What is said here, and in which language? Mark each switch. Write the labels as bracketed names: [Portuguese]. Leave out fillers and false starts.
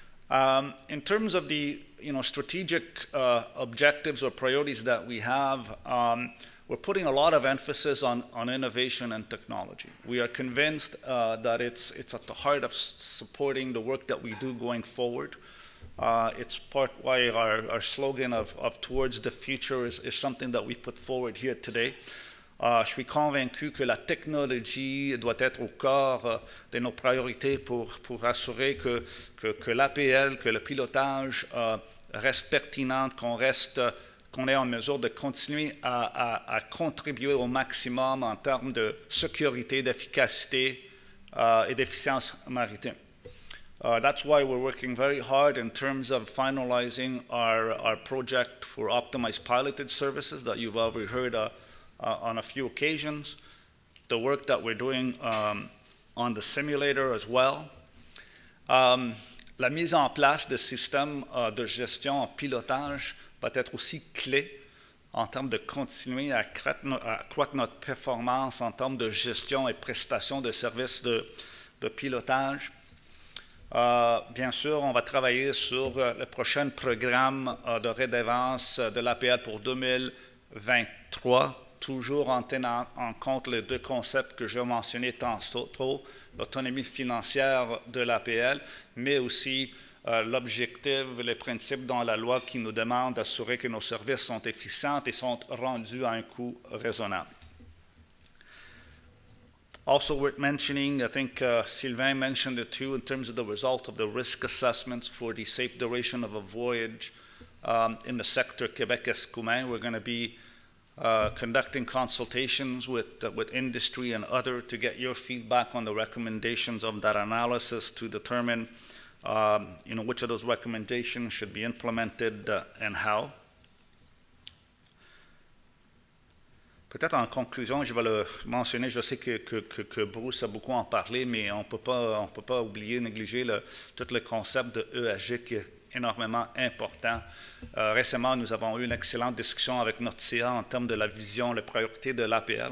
[English] In terms of the strategic objectives or priorities that we have, we're putting a lot of emphasis on innovation and technology. We are convinced that it's at the heart of supporting the work that we do going forward. It's part why our slogan of Towards the Future is something that we put forward here today. [French] Je suis convaincu que la technologie doit être au cœur de nos priorités pour assurer que l'APL, que le pilotage reste pertinent, qu'on est en mesure de continuer à contribuer au maximum en termes de sécurité, d'efficacité et d'efficience maritime. [English] That's why we're working very hard in terms of finalizing our project for optimized piloted services that you've already heard on a few occasions, the work that we're doing on the simulator as well. [French] La mise en place de systèmes de gestion en pilotage va être aussi clé en termes de continuer à accroître notre performance en termes de gestion et prestation de services de pilotage. Bien sûr, on va travailler sur le prochain programme de redevance de l'APL pour 2023, toujours en tenant en compte les deux concepts que j'ai mentionnés tantôt, l'autonomie financière de l'APL, mais aussi l'objectif, les principes dans la loi qui nous demandent d'assurer que nos services sont efficients et sont rendus à un coût raisonnable. [English] Also worth mentioning, I think Sylvain mentioned it too, in terms of the result of the risk assessments for the safe duration of a voyage in the sector Québec-Escoumins. We're going to be conducting consultations with industry and other to get your feedback on the recommendations of that analysis to determine which of those recommendations should be implemented and how. [French] Peut-être en conclusion, je vais le mentionner, je sais que Bruce a beaucoup en parlé, mais on ne peut pas oublier, négliger tout le concept de ESG qui est énormément important. Récemment, nous avons eu une excellente discussion avec notre CA en termes de la vision, les priorités de l'APL.